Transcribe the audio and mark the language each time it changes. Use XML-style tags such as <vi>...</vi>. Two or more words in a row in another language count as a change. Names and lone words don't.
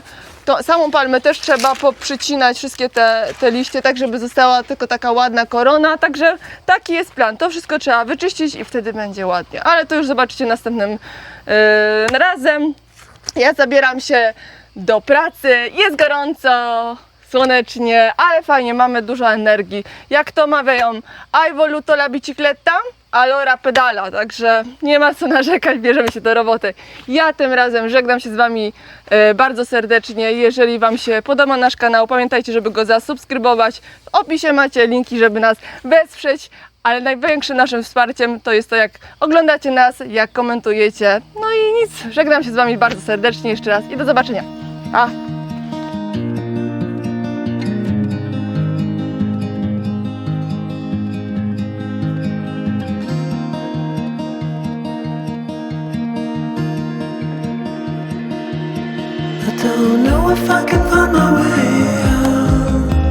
<pl>Samą palmę też trzeba poprzycinać wszystkie te liście, tak żeby została tylko taka ładna korona, także taki jest plan. To wszystko trzeba wyczyścić i wtedy będzie ładnie, ale to już zobaczycie następnym razem. Ja zabieram się do pracy, jest gorąco, słonecznie, ale fajnie, mamy dużo energii. Jak to mawiają,</pl> <it>hai voluto la bicicletta, allora pedala,</it> <pl>także nie ma co narzekać, bierzemy się do roboty. Ja tym razem żegnam się z Wami bardzo serdecznie. Jeżeli Wam się podoba nasz kanał, pamiętajcie, żeby go zasubskrybować. W opisie macie linki, żeby nas wesprzeć, ale największym naszym wsparciem to jest to, jak oglądacie nas, jak komentujecie. No i nic, żegnam się z Wami bardzo serdecznie jeszcze raz i do zobaczenia. Pa!</pl> <en>I don't know if I can find my way out.</en>